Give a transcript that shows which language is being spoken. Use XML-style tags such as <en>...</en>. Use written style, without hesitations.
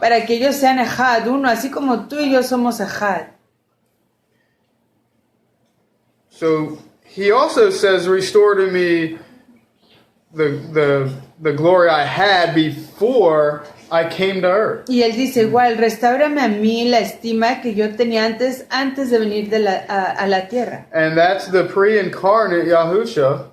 <es>para que ellos sean Ejad, uno, así como tú y yo somos Ejad.</es> <en>So he also says, restore to me the glory I had before I came to earth.</en> <es>Y él dice igual, restáurame a mí la estima que yo tenía antes de venir a la tierra.</es> <en>And that's the pre-incarnate Yahusha,</en>